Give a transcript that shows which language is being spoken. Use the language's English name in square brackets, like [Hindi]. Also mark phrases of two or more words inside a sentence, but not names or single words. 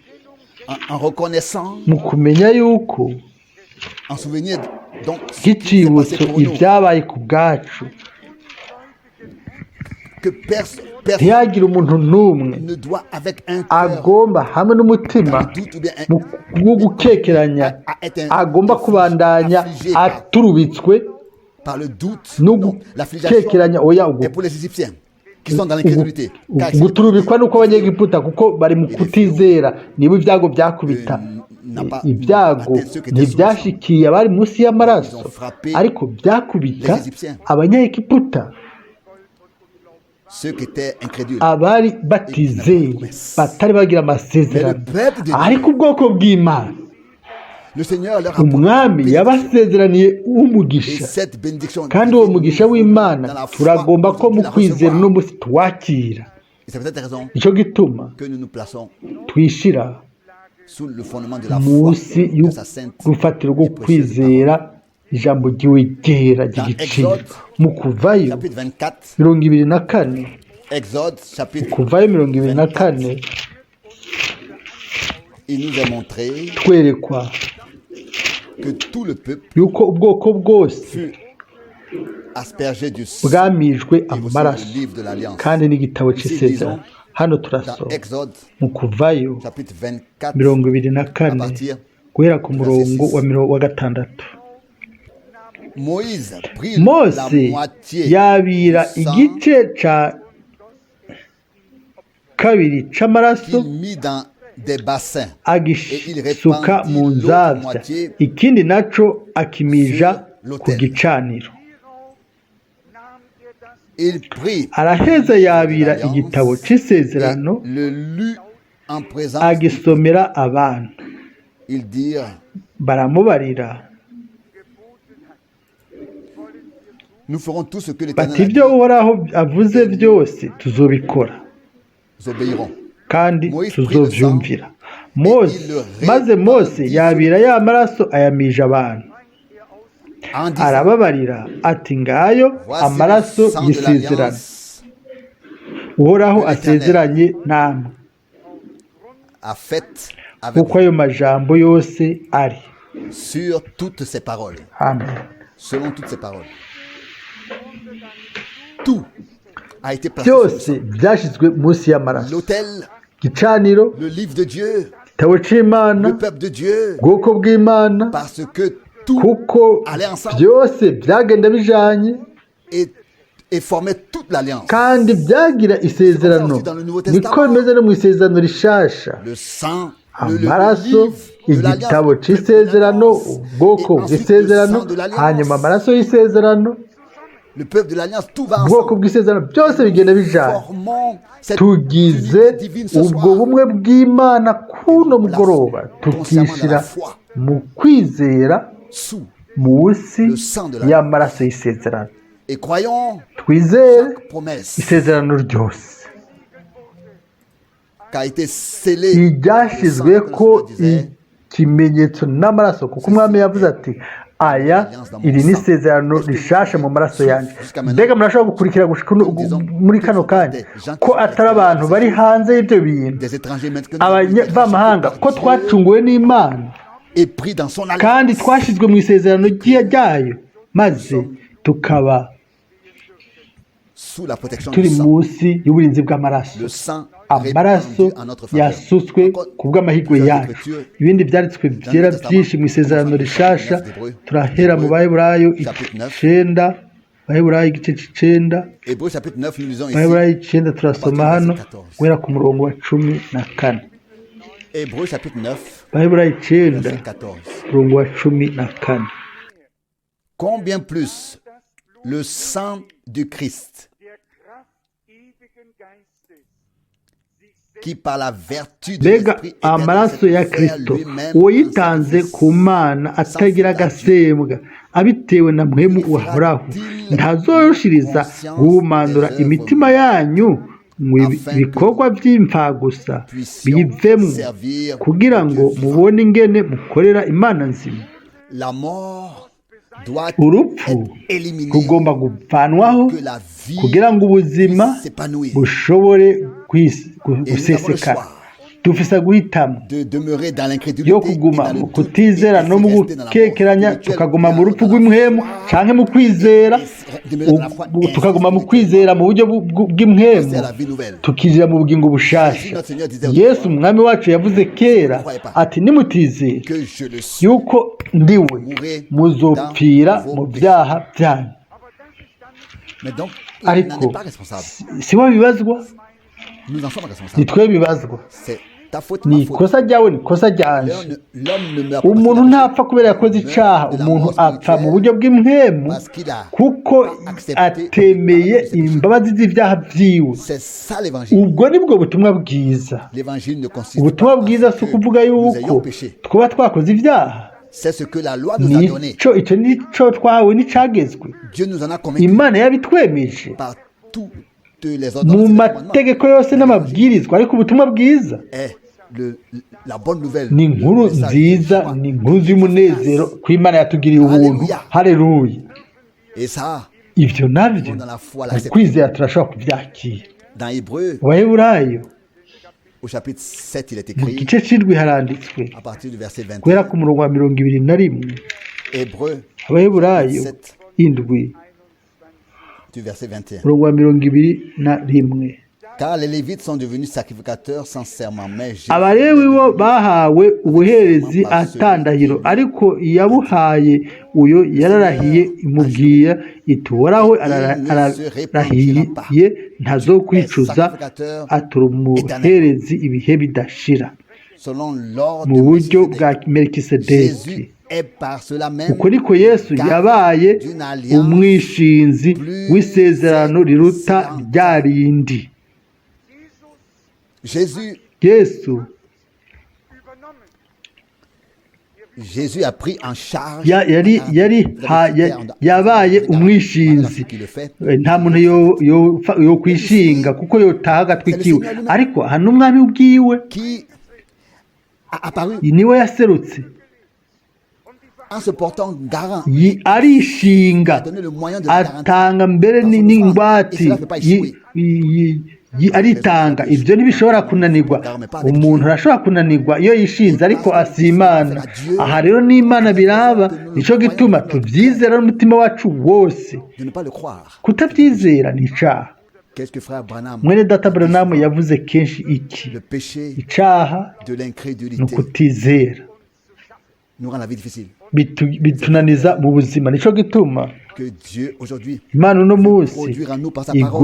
[Rundi] mu kumenya yuko nk'icibutso ibyabaye ku bwacu ntihagire umuntu n'umwe agomba hamwe n'umutima wo gukekeranya agomba kubandanya aturubitswe [French] par le doute. no Non, l'affliction [Rundi] gukekeranya oya [French] est pour les Égyptiens qui sont dans l'incrédulité. Car si [Rundi] guturubikwa nuko abanyegiputa kuko bari mu kutizera nibo ibyago byakubita ibyago ntibyashikiye abari munsi y'amaraso ariko byakubita abanyegiputa [French] ceux qui étaient incrédules. [Rundi] abari batizeye batari bagira amasezerano ariko ubwoko bw'Imana [French] Le Seigneur leur a [Rundi] umwami yabasezeraniye [French] et [Rundi] umugisha [French] cette bénédiction. [Rundi] kandi uwo mugisha w'Imana turagomba ko mu kwizera no musi tuwakira [French] Et c'est peut-être la raison [Rundi] nicyo gituma [French] que nous nous plaçons [Rundi] twishira [French] sous le fondement de la foi [Rundi] munsi [French] de sa sainte [Rundi] y'urufatiro rwo [French] et précieuse parole. [Rundi] kwizera ijambo ry'iwe ryera ry'igiciro mu kuvayo [French] Chapitre 24, 24 Exode, chapitre, [Rundi] kuvayo 24 [French] il nous est montré [Rundi] twerekwa [French] que tout le peuple [Rundi] yuko ubwoko bwose [French] fut aspergé du sang [Rundi] bwamijwe [French] et aussi [Rundi] amaraso [French] du livre de l'Alliance. [Rundi] kandi n'igitabo cy'isezerano hano [French] Dans [Rundi] turasoma [French] Exode, [Rundi] mu kuvayo [French] chapitre 24, à 24 partir, [Rundi] guhera ku murongo wa 6 [French] Moïse prit la [Rundi] mose [French] moitié [Rundi] yabira [French] du sang [Rundi] igice ca kabiri c'amaraso [French] qu'il mit dans des bassins [Rundi] agisuka mu nzavya ikindi naco akimija ku gicaniro [French] il prit [Rundi] araheza yabira igitabo c'isezerano [French] le lut en présence [Rundi] agisomera abantu [French] ils dirent [Rundi] baramubarira [French] nous ferons tout ce que [Rundi] bati [French] l'Éternel a [Rundi] ibyo [French] dit, [Rundi] uhoraho avuze byose tuzobikora [French] nous obéirons. [Rundi] kandi tuzovyumvira maze mose yabira ya maraso ayamija abantu [French] En disant, [Rundi] arababarira ati ngayo [French] voici [Rundi] amaraso [French] le sang de [Rundi] y'isezerano [French] l'alliance [Rundi] uhoraho asezeranye namwe [French] a fait avec [Rundi] kuko ayo majambo yose ari [French] sur toutes ces paroles, [Rundi] amen [French] selon toutes ces paroles. Tout a été placé sur le [Rundi] byose [French] sang. [Rundi] byashyizwe munsi y'amaraso [French] L'autel, [Rundi] gicaniro [French] le livre de Dieu, [Rundi] igitabo c'imana [French] le peuple de Dieu, [Rundi] ubwoko bw'imana [French] parce que tout [Rundi] kuko [French] allait ensemble [Rundi] byose byagenda bijanye [French] et formait toute l'alliance. [Rundi] kandi byagira isezerano niko bimeze no mu isezerano rishasha [French] Le sang, le [Rundi] amaraso [French] livre de [Rundi] igitabo [French] l'alliance, [Rundi] c'isezerano [French] et [Rundi] ubwoko [French] ensuite [Rundi] bw'isezerano [French] le sang de l'alliance. [Rundi] hanyuma amaraso y'isezerano [French] le peuple de l'alliance, tout va [Rundi] ubwoko [French] ensemble. [Rundi] bw'isezerano byose bigenda bijanye [French] Formons cette [Rundi] tugize [French] unité divine ce [Rundi] ubwo [French] soir. [Rundi] bumwe bw'imana kuno mugoroba tukishyira mu kwizera [French] Sous [Rundi] munsi [French] le sang de l'alliance. [Rundi] y'amaraso y'isezerano [French] Et croyons [Rundi] twizere [French] chaque promesse [Rundi] isezerano ryose [French] qui a été scellée [Rundi] iryashyizwe ko ikimenyetso n'amaraso kuko umwami yavuze ati aya iri ni isezerano rishasha mu maraso yanjye mbega murashobora gukurikira gushika muri kano kanya ko atari abantu bari hanze y'ibyo bintu [French] des étrangers maintenant [Rundi] abanyamahanga ko twacunguwe n'imana [French] et pris dans son alliance. [Rundi] kandi twashyizwe mu isezerano ryayo maze tukaba [French] Sous la protection [Rundi] turi [French] du sang. [Rundi] munsi y'uburinzi bw'amaraso [French] Le sang [Rundi] amaraso [French] répandu en notre faveur. [Rundi] yasutswe ku bw'amahirwe yacu ibindi byanditswe byera byinshi mu isezerano rishasha turahera mu baheburayo icenda baheburayo igice c'icenda [French] Hébreux chapitre 9, nous lisons ici. [Rundi] baheburayo icenda turasoma hano guhera ku murongo wa 14 [French] Hébreux chapitre 9, [Rundi] baheburayo icenda [French] verset 14. [Rundi] umurongo wa 14 [French] Combien plus le sang du Christ, qui par la vertu de [Rundi] mbega [French] l'Esprit [Rundi] amaraso ya kristo uwo yitanze ku mana atagira agasembwa abitewe na mpwemu uhoraho ntazorushiriza guhumanura imitima yanyu mu bikorwa by'impfagusa biyivemo kugira ngo mubone ingene mukorera imana nzima [French] la mort doit [Rundi] urupfu [French] être éliminée [Rundi] rugomba guvanwaho [French] que la vie [Rundi] kugira ngo ubuzima [French] s'épanouisse. [Rundi] bushobore [French] Et nous avons le [Rundi] gusesekara [French] choix. [Rundi] dufise guhitamo [French] de demeurer dans [Rundi] yo [French] l'incrédulité et [Rundi] kuguma [French] dans le [Rundi] mu [French] doute, [Rundi] kutizera [French] et [Rundi] no mu [French] rester dans la mort [Rundi] gukekeranya [French] spirituelle, [Rundi] tukaguma mu [French] dans [Rundi] rupfu [French] la [Rundi] rw'imwemu [French] foi, [Rundi] canke mu kwizera [French] demeurer dans la foi et [Rundi] tukaguma mu [French] spirituellement, [Rundi] kwizera mu buryo bw'imwemu [French] passer à la vie nouvelle. [Rundi] tukinjira mu bugingo bushasha. Yesu umwami wacu yavuze kera ati nimutizera [French] Que je le suis. [Rundi] yuko ndiwe muzopfira mu byaha byanyu. [French] Mais donc, il [Rundi] Ariko [French] n'en est pas responsable. [Rundi] si wowe bibazwa, [French] Nous en sommes [Rundi] ni [French] responsables. [Rundi] twe bibazwa, [French] C'est ta faute, [Rundi] ni [French] ma faute. [Rundi] ikosa ryawe, ni ikosa ryanje. [French] L'homme ne meurt pas [Rundi] Umuntu [French] parce qu'il a [Rundi] ntapfa kubera yakoze icaha, umuntu apfa mu buryo bw'imwemu [French] parce qu'il a [Rundi] kuko atemeye imbabazi z'ivyaha vyiwe. [French] C'est ça l'évangile. [Rundi] Ubwo nibwo butumwa bwiza. [French] L'évangile ne consiste [Rundi] Ubutumwa [French] pas [Rundi] bwiza [French] à [Rundi] si [French] ce que [Rundi] ukuvuga [French] nous ayons [Rundi] yuko [French] péché. [Rundi] twaba twakoze ivyaha, [French] C'est ce que la loi nous a donné. [Rundi] ico nico twahawe n'icagezwe. [French] Dieu nous en a convaincus [Rundi] Imana yabitwemeje [French] par toutes les [Rundi] mu [French] ordonnances et les commandements. [Rundi] mategeko yose n'amabwirizwa, ariko ubutumwa bwiza [French] Est la bonne nouvelle. [Rundi] ni inkuru [French] Le message [Rundi] nziza, [French] de joie. [Rundi] ni inkuru y'umunezero ko Imana yatugiriye ubuntu. Haleluya! [French] Et ça, [Rundi] Ivyo navyo [French] dans la foi, [Rundi] mu [French] l'accepter. [Rundi] kwizera turashobora kuvyakira. [French] Dans Hébreu, [Rundi] Abaheburayo [French] au chapitre 7, il est [Rundi] mu [French] écrit, [Rundi] gice c'indwi haranditswe [French] à partir du verset 21, [Rundi] guhera ku murongo wa 21. [French] Hébreu [Rundi] Abaheburayo 7, indwi [French] du verset 21. [Rundi] umurongo wa 21. [French] Car les Lévites sont devenus sacrificateurs sans serment, mais Jésus [Rundi] Abalewi bo bahawe ubuherezi atandahiro, ariko iyabuhaye uyo yararahiye imubwira iti uhoraho ararahiye ntazokwicuza, atura umuherezi ibihe bidashira [French] selon l'ordre [Rundi] mu [French] de [Rundi] buryo bwa [French] Melchisedec. [Rundi] Melikisedeki. [French] Jésus est par cela même [Rundi] uko niko Yesu yabaye umwishinzi w'isezerano riruta rya rindi. [French] Jésus [Rundi] Yesu [French] a pris en charge [Rundi] yabaye umwishinzi. Nta muntu yo kwishinga kuko yotaha agatwikiwe, ariko hano umwami ubwiwe [French] qui a apparu [Rundi] niwe yaserutse [French] en se portant garant, [Rundi] arishinga, [French] donné le moyen de la garantie. [Rundi] atanga mbere n'ingwati, aritanga. Ibyo ntibishobora kunanirwa. Umuntu arashobora kunanirwa iyo yishinze, ariko asimana. Aha rero n'Imana biraba, nico gituma tubyizera n'umutima wacu wose. [French] De ne pas le croire. [Rundi] Kutabyizera ni icaha. [French] Qu'est-ce que frère Branham? [Rundi] Mwene data Branham yavuze kenshi iki: [French] Le péché [Rundi] icaha [French] de [Rundi] ni [French] l'incrédulité [Rundi] ukutizera, [French] nous rend la vie difficile. [Rundi] bitunaniza mu buzima. Nico gituma [French] Que Dieu aujourd'hui [Rundi] Imana uno munsi [French] produire en nous par sa parole